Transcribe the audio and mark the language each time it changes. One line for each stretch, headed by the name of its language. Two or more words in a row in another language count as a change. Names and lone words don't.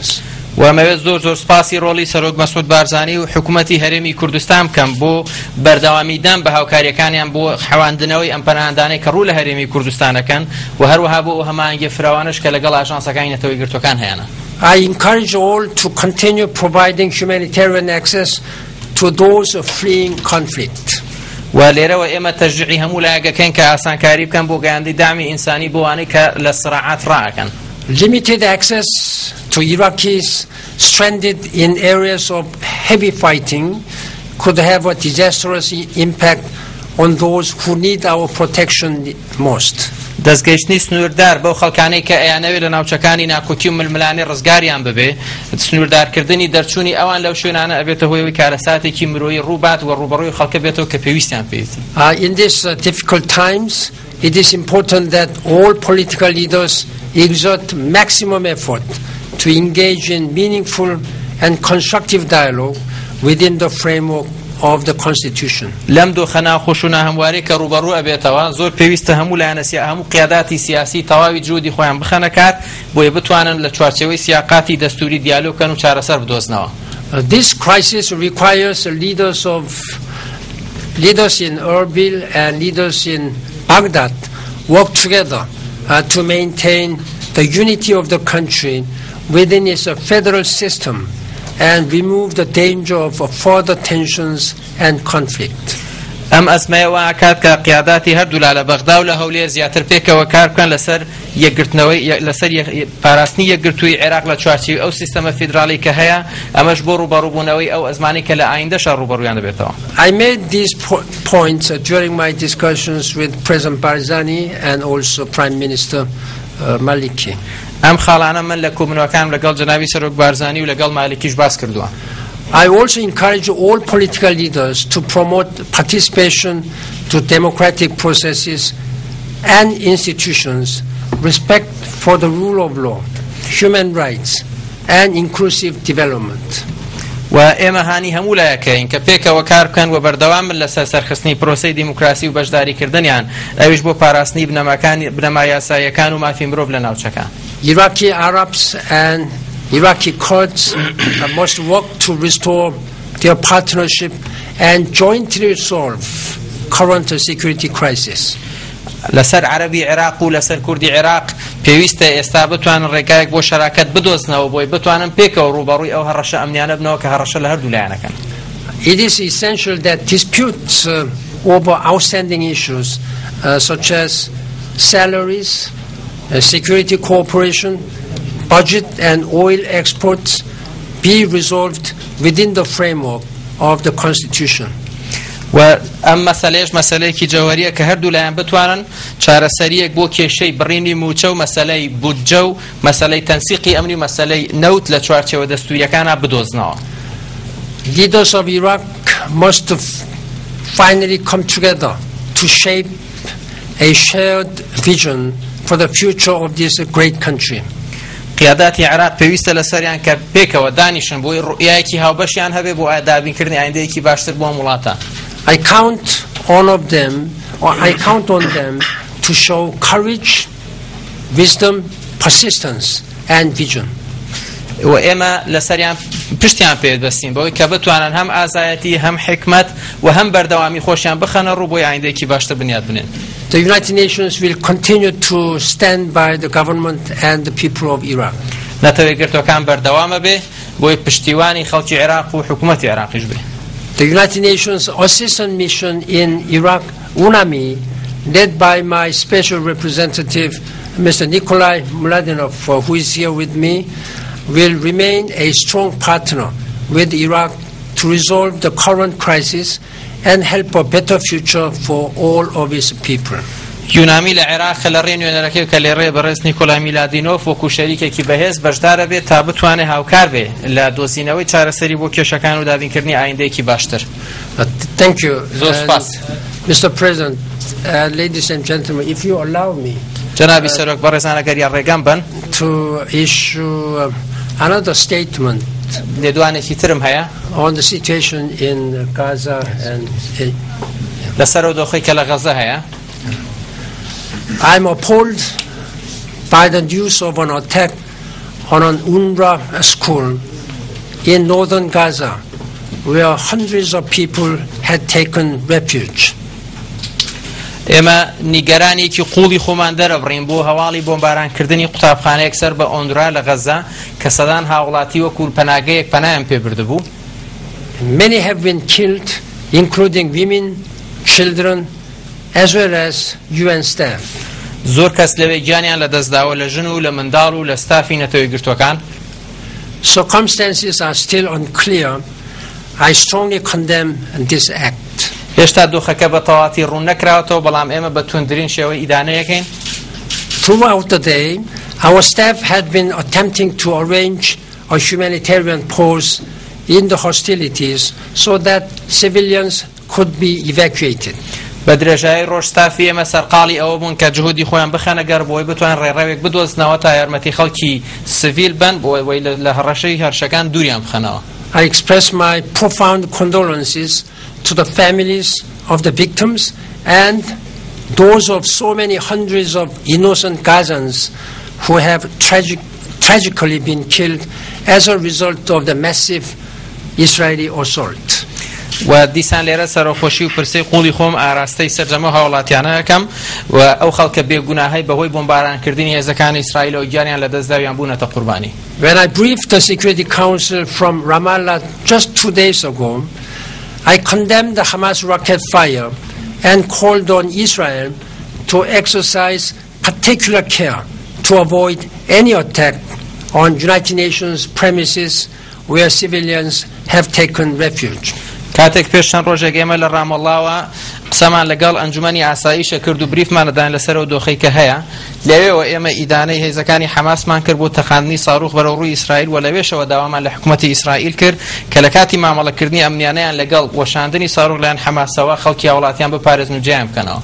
Central Kurdish: و ئەمەوێت زۆر سپاسی ڕۆڵی سەرۆک مەسعود بارزانی و حکوومەتی هەرێمی کوردستان بکەم بۆ بەردەوامیدان بە هاوکاریەکانیان بۆ حەواندنەوەی ئەم پەناهەندانەی کە ڕوو لە هەرێمی کوردستانەکەن و هەروەها بۆ هەمانگە فراوانش کە لەگەڵ ئاژانسەکانی نەتەوەی گرتوەکان هەیەنە.
English: I encourage all to continue providing humanitarian access to those fleeing conflict.
Central Kurdish: و لێرەوە ئێمە تەشجیعی هەموو لایەکەکەین کە ئاسانکاری بکەن بۆ گەیاندنی دامی ئینسانی بۆ وانەی کە لە سڕاعات ڕائەکەن.
English: Limited access to Iraqis stranded in areas of heavy fighting could have a disastrous impact on those who need our protection most.
Central Kurdish: دەستگەیشتنی سنووردار بەو خەڵکانەی کە ئەیانەوێت لە ناوچەکانی ناکۆکی و ململانەی ڕزگاریان ببێ سنووردارکردنی دەرچوونی ئەوان لەو شوێنانە ئەبێتە هۆیەوەی کارەساتێکی مرۆیی ڕووبات و ڕوبەڕووی خەڵکە بێتەوە کە پێویستیان پێویستی.
English: In these difficult times, it is important that all political leaders exert maximum effort to engage in meaningful and constructive dialogue within the framework of the Constitution.
Central Kurdish: لەم دۆخەنا خۆشونا هەموارەی کە ڕوبەڕوو ئەبێتەوە زۆر پێویستە هەموو لایەنە هەموو قیاداتی سیاسی تەواوی جهودی خۆیان بخەنە کار بۆیە بتوانن لە چوارچێوەی سیاقاتی دەستوری دیالۆگ بکەن و چارەسەر بدۆزنەوە.
English: This crisis requires leaders in Erbil and leaders in Baghdad work together to maintain the unity of the country within its federal system and remove the danger of further tensions and conflict.
Central Kurdish: ئەم ئەزمەیەوە ئاکات کە قیاداتی هەردوو لا لە بەغدا و لە هەولێر زیاتر پێکەوە کار بکەن لەسەر یەکگرتنەوەی لەسەر پاراستنی یەکگرتووی عێراق لە چوارچێوی ئەو سیستەمە فیدراڵی کە هەیە ئەمەش بۆ ڕوبەڕووبوونەوەی ئەو ئەزمانی کە لە ئایندەشە ڕوبەڕوویان دەبێتەوە.
English: I made these points during my discussions with President Barzani and also Prime Minister Maliki.
Central Kurdish: ئەم خاڵانە من لە کۆبنەوەکانم لەگەڵ جەنابی سەرۆک بارزانی و لەگەڵ مالکیش باس کردووە.
English: I also encourage all political leaders to promote participation to democratic processes and institutions, respect for the rule of law, human rights, and inclusive development.
Central Kurdish: و ئێمە هانی هەموو لایەکەین کە پێکەوە کار بکەن و بەردەوام لەسەر سەرخستنی پرۆسەی دیموکراسی و بەشداریکردنیان ئەویش بۆ پاراستنی بنەما یاساییەکان و مافی مرۆڤ لە ناوچەکان.
English: Iraqi Arabs and Iraqi Kurds must work to restore their partnership and jointly resolve current security crisis.
Central Kurdish: لەسەر عەرەبی عێراق و لەسەر کوردی عێراق پێویستە ئێستا بتوانن ڕێگایەک بۆ شەراکەت بدۆزنەوە بۆی بتوانن پێکەوە ڕوبەڕووی ئەو هەڕەشە ئەمنیانە بنەوە کە هەڕەشە لە هەردوو لایەنەکەن.
English: It is essential that disputes over outstanding issues such as salaries, security cooperation, budget and oil exports be resolved within the framework of the Constitution.
Central Kurdish: و ئەم مەسەلەیەش مەسەلەیەکی جەوهەریە کە هەردوو لایەن بتوانن چارەسەریەک بۆ کێشەی بڕینی موچە و مەسەلەی بودجە و مەسەلەی تەنسیقی ئەمنی و مەسەلەی نەوت لە چوارچێوە دەستوریەکانە بدۆزنەوە.
English: Leaders of Iraq must finally come together to shape a shared vision for the future of this great country.
Central Kurdish: قیاداتی عێراق پێویستە لەسەریان کە پێکەوە دانیشن بۆی ڕوئیایەکی هاوبەشیان هەبێ بۆ دابینکردنی ئایندەیەکی باشتر بۆ وڵاتە.
English: I count on them to show courage, wisdom, persistence and vision.
Central Kurdish: و ئێمە لەسەریان پشتیان پێدەستین بۆی کە بتوانن هەم ئازایەتی هەم حکمت و هەم بەردەوامی خۆشیان بخەنە ڕوو بۆی ئایندەیەکی باشتر بنیاد بنێن.
English: The United Nations will continue to stand by the government and the people of Iraq.
Central Kurdish: نەتەوەی گرتوەکان بەردەوامە بێ بۆی پشتیوانی خەڵکی عێراق و حکوومەتی عێراقیش بێ.
English: The United Nations Assistance Mission in Iraq, UNAMI, led by my special representative, Mr. Nikolai Mladenov, who is here with me, will remain a strong partner with Iraq to resolve the current crisis and help a better future for all of its people.
Central Kurdish: یونامی لە عێراق لە ڕێ نوێنەرەکەی کە لێڕێ بەڕێز نیکۆلای میلادینۆف وەکو شەریکێکی بەهێز بەشدارە بێت تا بتوانێت هاوکار بێ لە دۆزینەوەی چارەسەری بۆ کێشەکان و دابینکردنی ئایندەیەکی باشتر.
English: Thank you.
Central Kurdish: زۆر سپاس.
English: Mr. President, ladies and gentlemen, if you allow me
Central Kurdish: جەنابی سەرۆک بەڕێزان ئەگەر یان ڕێگەم بن
English: to issue another statement
Central Kurdish: لێدوانێکی ترم هەیە
English: on the situation in Gaza and
Central Kurdish: لەسەر دۆخەی کە لە غەزە هەیە.
English: I'm appalled by the news of an attack on an UNRWA school in northern Gaza where hundreds of people had taken refuge.
Central Kurdish: ئێمە نیگەرانێکی قوڵی خۆمان دەرەبڕین بۆ هەواڵی بۆمبارانکردنی قوتابخانەیەک سەر بە ئۆندرا لە غەزە کە سەدان هاوڵاتی وەکو پەناگەیەک پەنایان پێبردبوو.
English: Many have been killed, including women, children, as well as UN staff.
Central Kurdish: زۆر کەس لەوێ گیانیان لە دەستداوە لە ژن و لە منداڵ و لە ستافی نەتەوەی گرتوەکان.
English: Circumstances are still unclear. I strongly condemn this act.
Central Kurdish: هێشتا دۆخەکە بە تەواتی ڕوون نەکراوەتەوە بەڵام ئێمە بە توندترین شێوەی ئیدانەیەکەین.
English: Throughout the day, our staff had been attempting to arrange a humanitarian pause in the hostilities so that civilians could be evacuated.
Central Kurdish: بە درێژایی ڕۆژ ستافی ئێمە سەرقاڵی ئەوە بوون کە جهودی خۆیان بخەنە گەر بۆی بتوان ڕێڕەوێک بدۆزنەوە تا یارمەتی خەڵکی سڤیل بن بۆی لە هەڕەشەی هەرشەکان دووریان بخەنەوە.
English: I express my profound condolences to the families of the victims and those of so many hundreds of innocent Gazans who have tragically been killed as a result of the massive Israeli assault.
Central Kurdish: و دیسان لێرە سەرۆخۆشی و پرسەی قوڵی خۆم ئاراستەی سەرجەمە هاوڵاتیانە یەکەم و ئەو خەڵکە بێگوناهەی بەهۆی بۆمبارانکردنی هێزەکانی ئیسرائیلەوە گیانیان لە دەستداویان بوونەتە قوربانی.
English: When I briefed the Security Council from Ramallah just 2 days ago, I condemned the Hamas rocket fire and called on Israel to exercise particular care to avoid any attack on United Nations premises where civilians have taken refuge.
Central Kurdish: کاتێک پێش چەند ڕۆژێک ئێمە لە ڕامەڵاوە قسەمان لەگەڵ ئەنجومەنی ئاساییشە کرد و بریفمانەدان لەسەرەوە دۆخەی کە هەیە لەوێەوە ئێمە ئیدانەی هێزەکانی حەماسمان کرد بۆ تەقاندنی ساڕوخ بەرەو ڕووی ئیسرائیل و لەوێشەوە داوامان لە حکوومەتی ئیسرائیل کرد کە لە کاتی مامەڵەکردنی ئەمنیانەیان لەگەڵ وەشاندنی ساڕوخ لەلایەن حەماسەوە خەڵکی وڵاتیان بپارێزن و جیان بکەنەوە.